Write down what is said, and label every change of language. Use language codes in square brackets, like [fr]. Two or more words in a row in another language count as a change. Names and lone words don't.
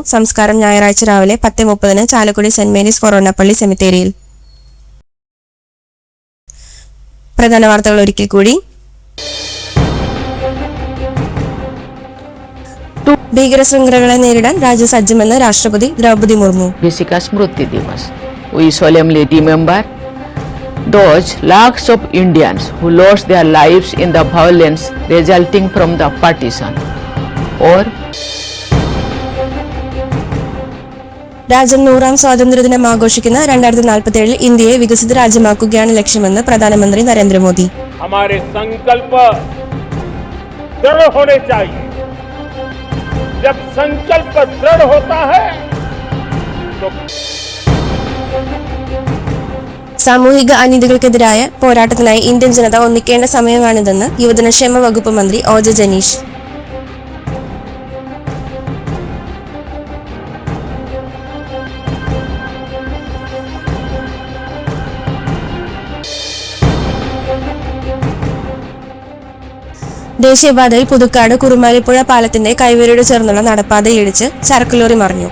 [ml] സംസ്കാരം ഞായറാഴ്ച രാവിലെ 10:30 ചാലക്കുടി സെന്റ് മേരീസ് ഫൊറോന പള്ളി സെമിത്തേരിയിൽ. പ്രധാന വാർത്തകൾ ഒരിക്കൽ കൂടി. ഭീകര ശൃംഖലകളെ നേരിടാൻ രാജ്യം സജ്ജമെന്ന് രാഷ്ട്രപതി ദ്രൗപദി മുർമു. [en] Bhishika Smruti Divas. We solemnly remember those lakhs of Indians who lost their lives in the violence resulting from the partition or [ml] രാജ്യം 100ാം സ്വാതന്ത്ര്യദിനം ആഘോഷിക്കുന്ന 2047 ഇന്ത്യയെ വികസിത രാജ്യമാക്കുകയാണ് ലക്ഷ്യമെന്ന് പ്രധാനമന്ത്രി നരേന്ദ്രമോദി. [hi] हमारे संकल्प दृढ़ होने चाहिए. जब संकल्प दृढ़ होता है तो [ml] സാമൂഹിക അനീതികൾക്കെതിരായ പോരാട്ടത്തിനായി ഇന്ത്യൻ ജനത ഒന്നിക്കേണ്ട സമയമാണിതെന്ന് യുവജനക്ഷേമ വകുപ്പ് മന്ത്രി ഒ ജെ ജനീഷ്. ദേശീയപാതയിൽ പുതുക്കാട് കുറുമാലിപ്പുഴ പാലത്തിന്റെ കൈവരിയോട് ചേർന്നുള്ള നടപ്പാതയിൽ ഇടിച്ച് ചരക്ക് ലോറി മറിഞ്ഞു.